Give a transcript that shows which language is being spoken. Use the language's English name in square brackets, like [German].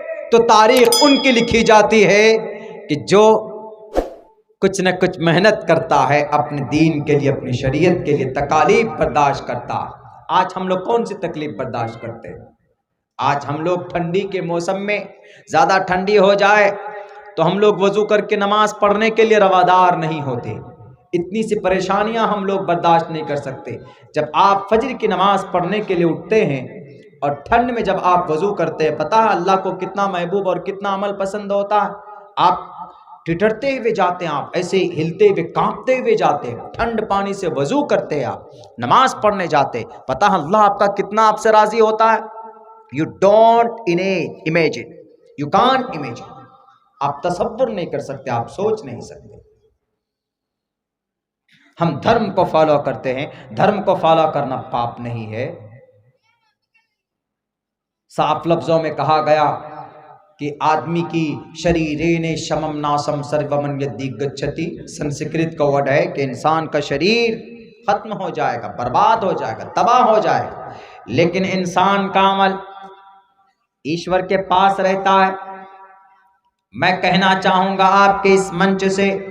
[Urdu] تو تاریخ ان کی لکھی جاتی ہے کہ جو کچھ نہ کچھ محنت کرتا ہے اپنے دین کے لیے، اپنی شریعت کے لیے، تکالیف برداشت کرتا. آج ہم لوگ کون سی تکلیف برداشت کرتے ہیں؟ آج ہم لوگ ٹھنڈی کے موسم میں، زیادہ ٹھنڈی ہو جائے تو ہم لوگ وضو کر کے نماز پڑھنے کے لیے روادار نہیں ہوتے. اتنی سی پریشانیاں ہم لوگ برداشت نہیں کر سکتے. جب آپ فجر کی نماز پڑھنے کے لیے اٹھتے ہیں اور ٹھنڈ میں جب آپ وضو کرتے ہیں، پتہ ہے اللہ کو کتنا محبوب اور کتنا عمل پسند ہوتا ہے. آپ ٹٹرتے ہوئے جاتے ہیں، آپ ایسے ہلتے ہوئے کانپتے ہوئے جاتے ہیں، ٹھنڈ پانی سے وضو کرتے ہیں، آپ نماز پڑھنے جاتے، پتہ ہے اللہ آپ کا کتنا آپ سے راضی ہوتا ہے. [English] You don't imagine, you can't imagine. [Urdu] آپ تصور نہیں کر سکتے، آپ سوچ نہیں سکتے. ہم دھرم کو فالو کرتے ہیں، دھرم کو فالو کرنا پاپ نہیں ہے۔ صاف لفظوں میں کہا گیا کہ آدمی کی [Sanskrit] شریرین شمم ناسم سرومن یدی گچھتی، [Urdu] سنسکرت کا ورڈ ہے کہ انسان کا شریر ختم ہو جائے گا، برباد ہو جائے گا، تباہ ہو جائے گا، لیکن انسان کا عمل ایشور کے پاس رہتا ہے۔ میں کہنا چاہوں گا آپ کے اس منچ سے،